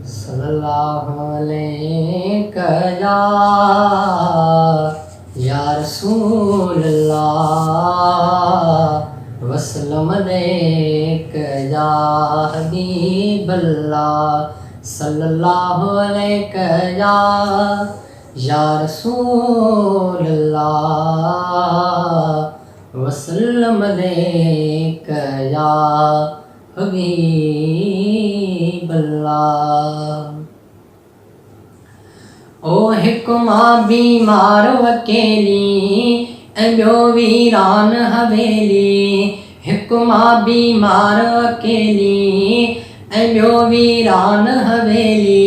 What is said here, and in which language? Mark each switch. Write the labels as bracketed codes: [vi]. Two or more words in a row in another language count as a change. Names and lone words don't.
[ar] صلى الله عليه يا رسول الله وسلم عليه يا حبيب الله صلى الله عليه يا رسول الله وسلم عليه يا حبيب الله. [sd] ओ हिकु मां बीमार अकेली ऐं ॿियो वीरान हवेली। हिकु मां बीमार अकेली ऐं ॿियो वीरान हवेली।